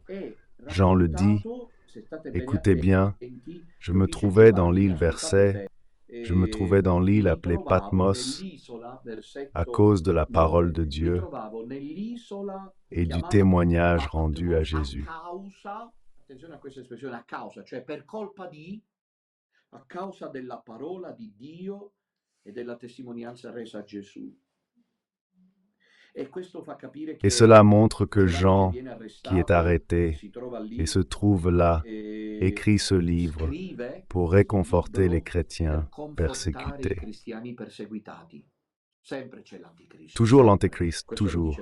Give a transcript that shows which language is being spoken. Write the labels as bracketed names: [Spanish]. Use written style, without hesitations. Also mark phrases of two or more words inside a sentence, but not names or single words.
[French] Jean le dit, écoutez bien, je me trouvais dans l'île Verset, je me trouvais dans l'île appelée Patmos à cause de la parole de Dieu et du témoignage rendu à Jésus. [Italian] A causa della parola di Dio e della testimonianza resa a Gesù. [French] Et cela montre que Jean, qui est arrêté et se trouve là, écrit ce livre pour réconforter les chrétiens persécutés. Toujours l'Antéchrist, toujours.